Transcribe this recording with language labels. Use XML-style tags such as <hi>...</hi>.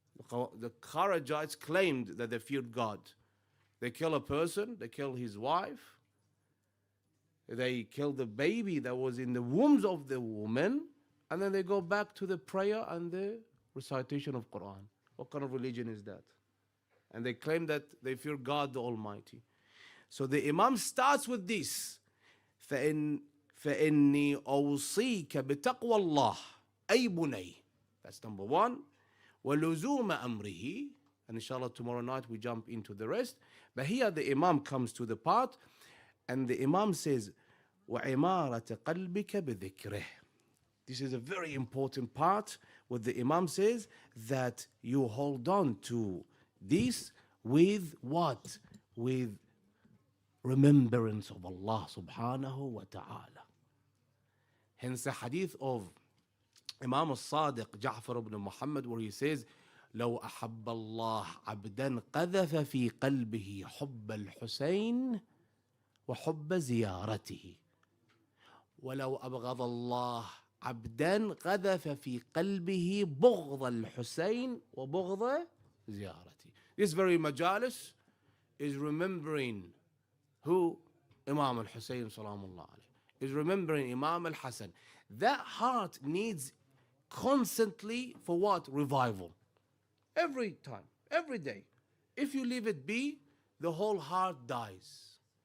<en>The Kharijites claimed that they feared God. They kill a person, they kill his wife, they kill the baby that was in the wombs of the woman, and then they go back to the prayer and the recitation of Quran. What kind of religion is that? And they claim that they fear God the Almighty. So the Imam starts with this.</en> <ar>فإني أوصيك بتقوى الله أي بني.</ar> <en>That's number one.</en> <ar>ولزوم أمره.</ar> <en>And inshallah tomorrow night we jump into the rest. But here the Imam comes to the part and the Imam says</en> <ar>وعمارة قلبك بذكره.</ar> <en>This is a very important part where the Imam says that you hold on to this with what? With remembrance of Allah subhanahu wa ta'ala. Hence the hadith of Imam al-Sadiq Ja'far ibn Muhammad where he says</en> <ar>لو أحب الله عبدا قذف في قلبه حب الحسين وحب زيارته ولو أبغض الله عبدا قذف في قلبه بغض الحسين وبغض زيارته.</ar> <en>This very majalis is remembering who? Imam al-Hussein salamullah alayhi. Is remembering Imam al-Hasan. That heart needs constantly for what? Revival. Every time, every day. If you leave it be, the whole heart dies.</en>